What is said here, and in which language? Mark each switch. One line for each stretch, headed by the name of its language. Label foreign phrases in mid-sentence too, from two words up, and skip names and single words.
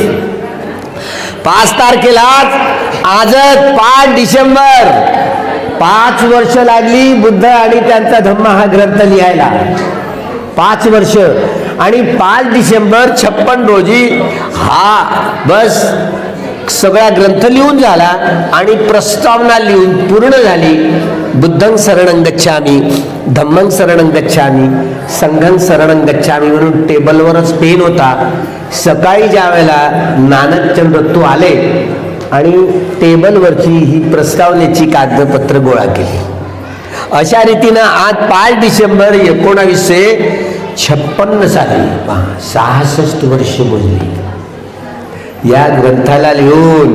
Marathi: 5 तारखेलाच, आजच 5 डिसेंबर, 5 वर्ष लागली बुद्ध आणि त्यांचा धम्म हा ग्रंथ लिहायला. 5 वर्ष. आणि 5 डिसेंबर 56 रोजी हा बस सगळा ग्रंथ लिहून झाला आणि प्रस्तावना लिहून पूर्ण झाली.
Pali: बुद्धं शरणं गच्छामि, धम्मं शरणं गच्छामि, संघं शरणं गच्छामि
Marathi: म्हणून टेबलवरच पेन होता. सकाळी ज्या वेळेला नानकचंद्र आले आणि टेबलवरची ही प्रस्तावनेची कागदपत्र गोळा केली. अशा रीतीनं आज 5 डिसेंबर 1956 साली 66 वर्ष मोजली या ग्रंथाला लिहून.